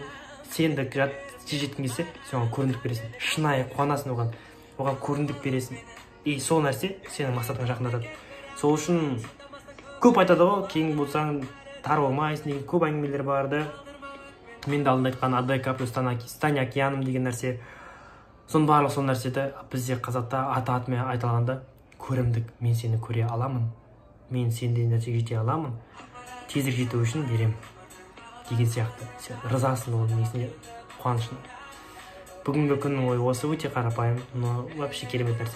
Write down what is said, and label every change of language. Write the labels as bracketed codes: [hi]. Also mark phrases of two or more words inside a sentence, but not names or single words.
[kk] Сен де тез жеткің келсе, сен оған көрімдік бересің. Шынайы қуанасың оған көрімдік бересің. [ru] И сол [kk] нәрсе сенің мақсатыңа жақындатады. Сол үшін көп айтады ғой, кең болсаң тар болмайсың деген көп әңгімелер бар да. Мен де алдында айтқан [ru] «Отдай каплю, стань океаном» [kk] деген нәрсе. Соның барлығы сол нәрседе бізде қазақта аты-атымен айтылғанда көрімдік, мен сені көре аламын, мен сендей нәрсеге жете аламын, тезірек жету үшін берем деген сияқты. Сен ризасың оның несіне, қуанышына. Бүгінгі күннің ойы осы, өте қарапайым, [ru] но вообще [kk] керемет нәрсе.